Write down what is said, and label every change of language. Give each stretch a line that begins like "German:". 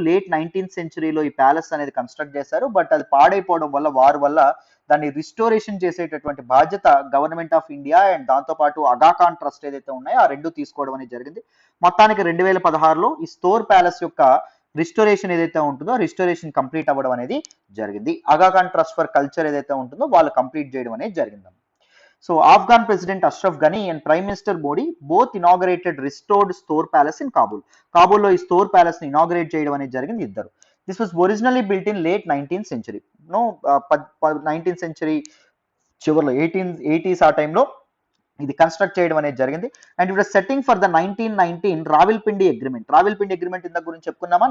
Telugu: Late 19th సెంచరీలో ఈ palace అనేది construct చేశారు. బట్ అది పాడైపోవడం వల్ల వారి వల్ల దాన్ని రిస్టోరేషన్ చేసేటటువంటి బాధ్యత గవర్నమెంట్ ఆఫ్ ఇండియా అండ్ దాంతోపాటు అగాఖాన్ ట్రస్ట్ ఏదైతే ఉన్నాయో ఆ రెండు తీసుకోవడం అనేది జరిగింది. మొత్తానికి 2016లో ఈ స్తోర్ ప్యాలెస్ యొక్క రిస్టోరేషన్ ఏదైతే ఉంటుందో రిస్టోరేషన్ కంప్లీట్ అవ్వడం అనేది జరిగింది. అగాఖాన్ ట్రస్ట్ ఫర్ కల్చర్ ఏదైతే ఉంటుందో వాళ్ళు కంప్లీట్ చేయడం అనేది జరిగింది.
English: So Afghan President Ashraf Ghani and Prime Minister Modi both inaugurated restored Store Palace in Kabul.
Telugu: Kabul ఈ స్టోర్ ప్యాలెస్ ని ఇనాగరేట్ చేయడం అనేది జరిగింది ఇద్దరు.
English: This was originally built in late 19th century.
Telugu: 19th century చివరిలో 1880s ఆ టైంలో ఇది కన్స్ట్రక్ట్ చేయడం అనేది జరిగింది.
English: And it setting for the 1919 Rawalpindi agreement.
Telugu: Rawalpindi agreement ఇంత గురించి చెప్పుకున్నామా.